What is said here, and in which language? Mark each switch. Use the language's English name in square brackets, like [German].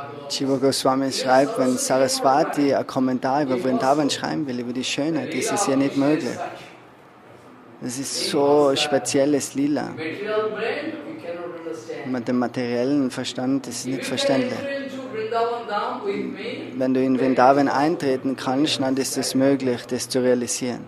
[German] Jiva Goswami schreibt, wenn Saraswati einen Kommentar über Vrindavan schreiben will, über die Schönheit, ist es ja nicht möglich. Das ist so spezielles Lila. [English] Material brain, you cannot understand. [German] Mit dem materiellen Verstand ist es nicht verständlich. [English] If you enter into Vrindavan Dham with me, [German] Wenn du in Vrindavan eintreten kannst, dann ist es möglich, das zu realisieren.